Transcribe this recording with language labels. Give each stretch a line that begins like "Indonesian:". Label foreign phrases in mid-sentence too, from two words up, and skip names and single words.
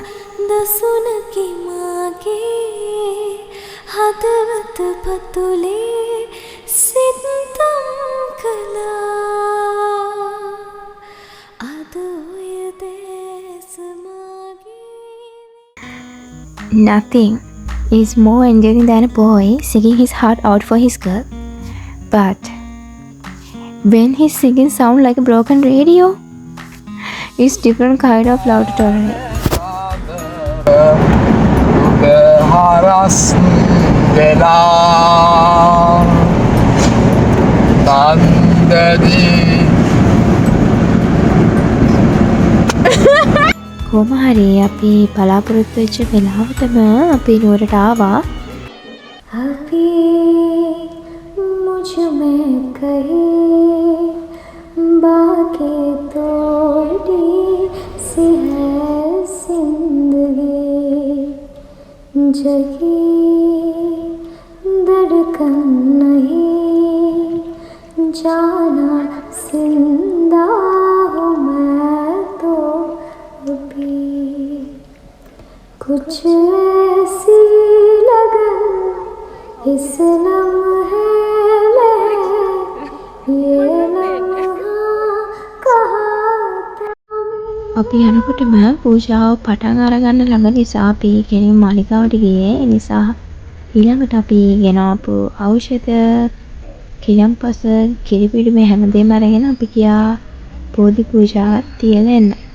Sinhala: දසුනකි මාගේ හදවත පතුලේ සිතම් කළා අද ඔය දැස මාගේ.
English: Nothing is more endearing than a boy singing his heart out for his girl. But when his singing sound like a broken radio, it's different kind of love to tolerate. Haras vela tandadi
Sinhala: කොහොම හරි අපි බලාපොරොත්තු වෙච්ච වෙලාවටම අපි නුවරට ආවා.
Hindi: अभी मुझ में कहीं बाकी थोड़ी सी है जिंदगी जगी धड़कन नहीं जाना जिंदा हूँ मैं तो अभी कुछ ऐसी लगन इस लम्हे में ये लम्हा कहा
Sinhala: අපි යනකොටම පූජාව පටන් අරගන්න ළඟ නිසා අපි කෙනෙක් මාලිගාවට ගියේ. ඒ නිසා ඊළඟට අපි ගෙනාපු ඖෂධ කිලම්පස කිරිපිඩි මේ හැමදේම අරගෙන අපි ගියා බෝධි පූජාවක් තියලා එන්න.